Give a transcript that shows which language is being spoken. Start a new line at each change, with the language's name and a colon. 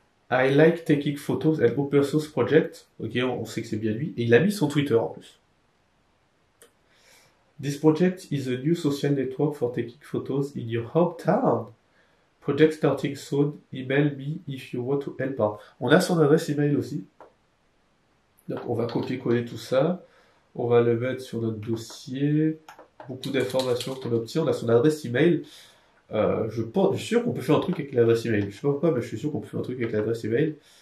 English: I like taking photos and open source project.
French: Ok, on sait que c'est bien lui. Et il a mis son Twitter en plus.
English: This project is a new social network for taking photos in your hometown. Project starting soon. Email me if you want to help out.
French: On a son adresse email aussi. Donc on va copier-coller tout ça. On va le mettre sur notre dossier. Beaucoup d'informations qu'on obtient. On a son adresse email. Je suis sûr qu'on peut faire un truc avec l'adresse email. Je sais pas pourquoi, mais je suis sûr qu'on peut faire un truc avec l'adresse email.